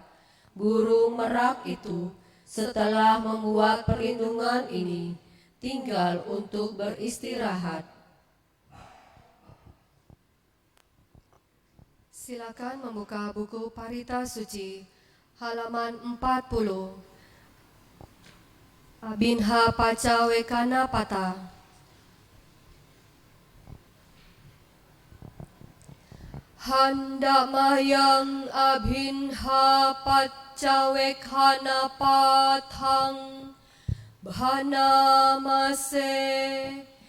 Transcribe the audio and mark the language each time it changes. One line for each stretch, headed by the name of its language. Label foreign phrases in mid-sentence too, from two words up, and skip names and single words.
Indonesian: Burung merak itu, setelah membuat perlindungan ini, tinggal untuk beristirahat. Silakan membuka buku Parita Suci, halaman 40.
Pali: Abinha Paca Wekana Pata. Handa mayang abinha pacawekana pathang bhana mase